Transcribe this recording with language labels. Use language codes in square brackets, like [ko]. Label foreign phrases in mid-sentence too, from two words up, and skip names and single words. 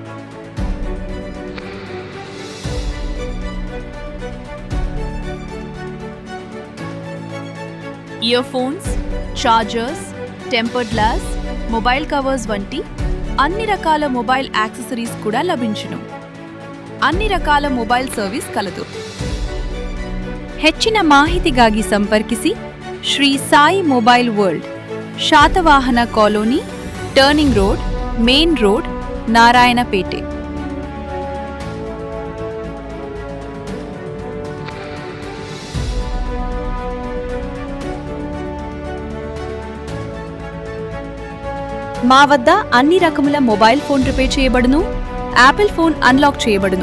[en] ear phones, [te] చార్జర్స్, [en] tempered glass, mobile covers [te] వంటి అన్ని రకాల [en] mobile accessories [te] కూడా లభించును. అన్ని రకాల మొబైల్ సర్వీస్ కలదు. [kn] ಹೆಚ್ಚಿನ ಮಾಹಿತಿಗಾಗಿ ಸಂಪರ್ಕಿಸಿ ಶ್ರೀ ಸಾಯಿ ಮೊಬೈಲ್ ವರ್ಲ್ಡ್, ಶಾತವಾಹನ ಕಾಲೋನಿ, ಟರ್ನಿಂಗ್ ರೋಡ್, ಮೇನ್ ರೋಡ್, ನಾರಾಯಣಪೇಟೆ. [te] మా వద్ద అన్ని రకముల [en] mobile phone repair [te] చేయబడును. యాపిల్ ఫోన్ అన్లాక్ చేయబడును.